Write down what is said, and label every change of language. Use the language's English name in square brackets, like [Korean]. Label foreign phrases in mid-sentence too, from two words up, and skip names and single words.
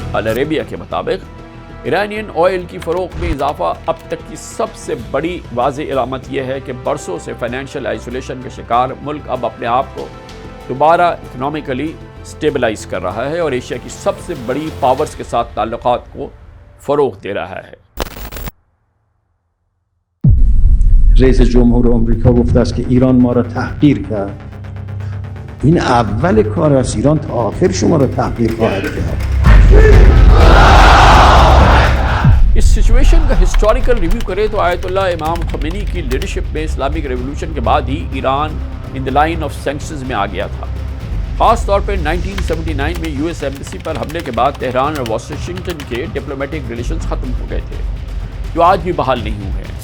[Urdu] العربیہ کے مطابق [English] Iranian oil [Urdu] کی فروخت میں اضافہ اب تک کی سب سے بڑی واضح علامت یہ ہے کہ برسوں سے [English] financial isolation [Urdu] کے شکار ملک اب اپنے آپ کو دوبارہ [English] economically stabilize [Urdu] کر رہا ہے اور ایشیا کی سب سے بڑی پاورز کے ساتھ تعلقات کو فروغ دے رہا ہے۔ [Persian] رئیس جمهور آمریکا گفته است که ایران ما را تحقیر کرد. این اول کار است. ایران تا آخر شما را تحقیر خواهد کرد. [Urdu] اس سچویشن کا [English] historical review [Urdu] کرے تو آیت اللہ امام خمینی کی لیڈرشپ میں [English] Islamic revolution [Urdu] کے بعد ہی ایران [English] in the line of sanctions [Urdu] میں آ گیا تھا۔ خاص طور پر 1979 میں [English] US embassy [Urdu] پر حملے کے بعد تہران اور واشنگٹن کے [English] diplomatic relations [Urdu] ختم ہو گئے تھے، جو آج بھی بحال نہیں ہوئے ہیں۔